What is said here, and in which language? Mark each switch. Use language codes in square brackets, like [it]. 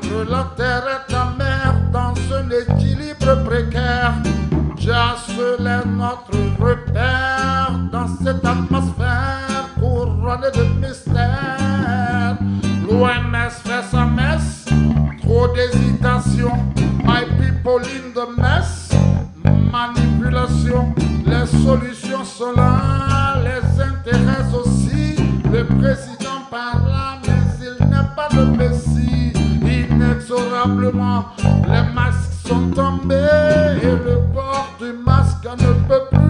[fr] La terre est amère dans un équilibre précaire. Jah seul est notre repère dans cette atmosphère couronnée de mystère. L'OMS fait sa messe, trop d'hésitation. [en] My people in the mess, manipulation. [fr] Les solutions sont là, les intérêts aussi. Le président parle là, mais il n'est pas le messie. Inexorablement, les masques sont tombés et le port du masque ne peut